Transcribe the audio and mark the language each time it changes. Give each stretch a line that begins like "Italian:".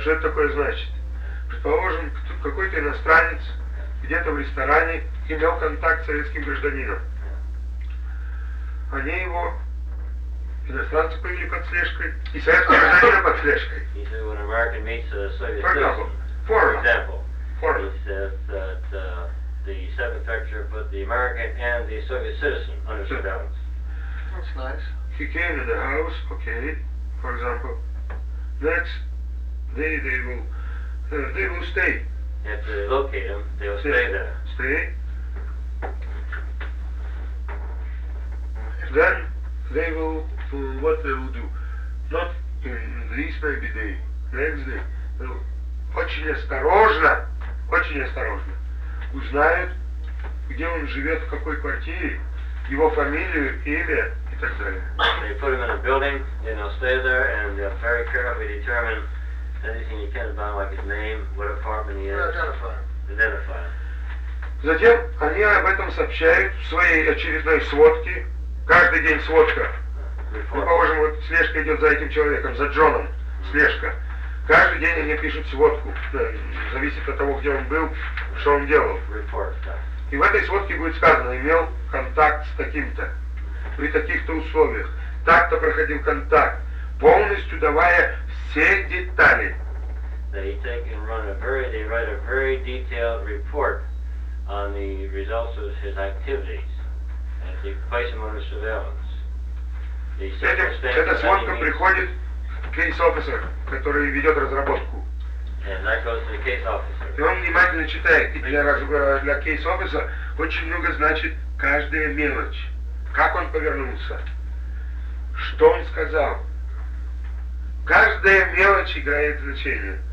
Russian: Что это такое значит? Предположим, какой-то иностранец где-то в ресторане имел контакт с советским гражданином. Они его... Иностранцы были под слежкой, и советские граждане под слежкой.
English: He said when American meets a Soviet citizen, for example, foreign. He says that the seventh picture put the American and the Soviet citizen under surveillance. That's nice. He came to the house, okay, for example. Next, they will stay. If they locate him, they'll stay there. Stay. Then they will... what they will do. Not this maybe day, next day.
Russian: Очень осторожно узнают, где он живет, в какой квартире, его фамилию, имя и так далее.
English: They put him in a building, then they'll stay there, and they'll very carefully determine anything you can about, like his name, what apartment he is. Identify him.
Russian: Затем они об этом сообщают в своей очередной сводке, каждый день сводка. Предположим, вот слежка идет за этим человеком, за Джоном, слежка. Каждый день они пишут сводку, зависит от того, где он был, что он делал.
English: Report,
Russian: да. И в этой сводке будет сказано, имел контакт с таким-то, при таких-то условиях, так-то проходил контакт, полностью давая все детали.
English: They take and run they write a very detailed report on the results of his activities, and they place him under surveillance.
Russian: Эта сводка приходит к кейс-офисеру, который ведет разработку. И он внимательно читает. И для кейс-офиса очень много значит каждая мелочь. Как он повернулся? Что он сказал? Каждая мелочь играет значение.